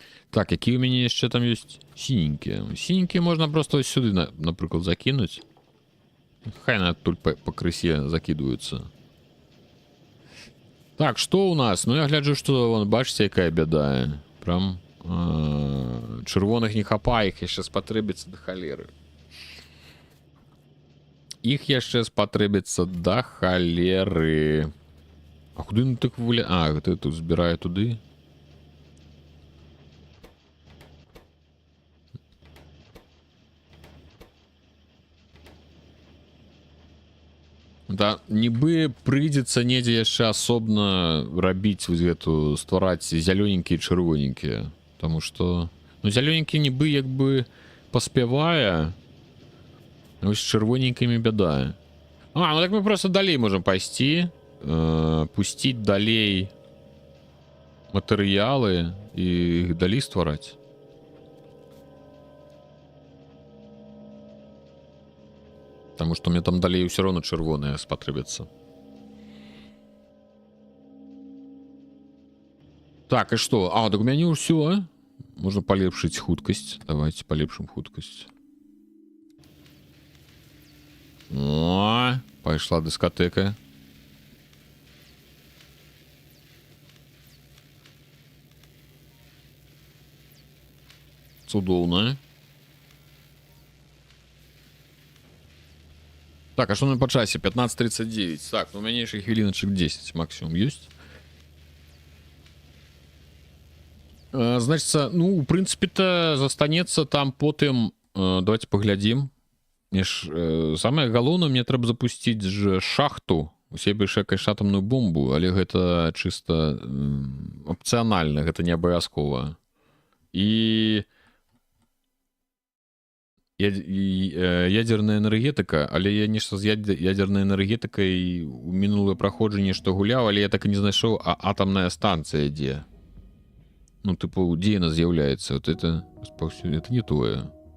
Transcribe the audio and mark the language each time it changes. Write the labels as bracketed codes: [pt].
[ru] Так, какие у меня еще там есть? Синенькие. Синенькие можно просто ось сюда, например, закинуть. Хай на тут по крысе закидываются. Так, что у нас? Ну, я гляджу, что, вон, бачите, какая беда. Прям... [be] Чырвоных не хапае, іх яшчэ спатрэбіцца да халеры. Іх яшчэ спатрэбіцца да халеры. А куды ну так вуля... гэта тут збіраю туды. Да, нібы прыйдзецца недзе яшчэ асобна рабіць вось гэту, ствараць зялёненькія і чырвоненькія. [ru] Потому что, [be] зелененький нібы як бы паспявае, ось з чырвоненькімі бяда. Так мы просто далей можем пайсці, пусціць далей матэрыялы і іх далей ствараць. Потому что мне там далей ўсё роўна чырвоныя спатрэбяцца. Так, і што? Так у мяне ўсё. [ru] Можно полепшить хуткость. Давайте полепшим хуткость. О, пошла дискотека. [be] Цудоўна. [ru] Так, а что на по часе? 15:39. Так, у меня еще хвилиночек 10 максимум есть. Значится, в принципе-то застанецца там потым. [be] Давайте поглядзім. Самае галоўнае, мне трэба запусціць ж шахту. Усе бы шакаеш атамную бомбу, але гэта чыста опцыянальна, гэта не абавязкова. І ядерная энергетика, але я нешта з ядернай энергетикай у мінулае праходжанне што гуляў, але я так і не знайшоў, атамная станцыя дзе. [ru] Типу, где она з'является? Вот это не тое.